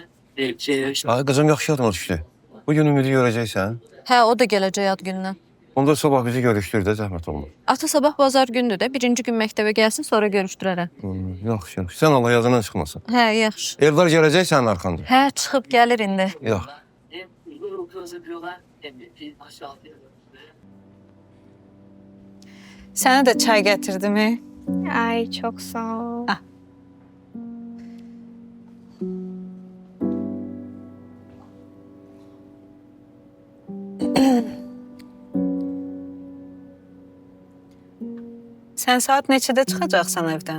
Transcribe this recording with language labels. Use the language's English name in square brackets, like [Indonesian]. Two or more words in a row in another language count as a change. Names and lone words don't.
[Azerbaijani] Ay qızım yaxşı yadıma düşdü. Bugün Ümidi görəcəksən. Hə, o da gələcək ad gününə. Onda sabah bizi görüşdür də zəhmət olmaz. Ata sabah bazar gündür də. Birinci gün məktəbə gəlsin, sonra görüşdürərəm. Yaxşı, yaxşı. Sən Allah yazından çıxmasın. Hə, yaxşı. Eldar gələcək sənin arxanda. Hə, çıxıb gəlir indi. Yox. [Turkish] Hem uygun yapıyorlar hem de aşağı [Azerbaijani] Sənə də çay gətirdim. Ay çok sağ ol. Sən saat neçədə çıxacaqsan evdən?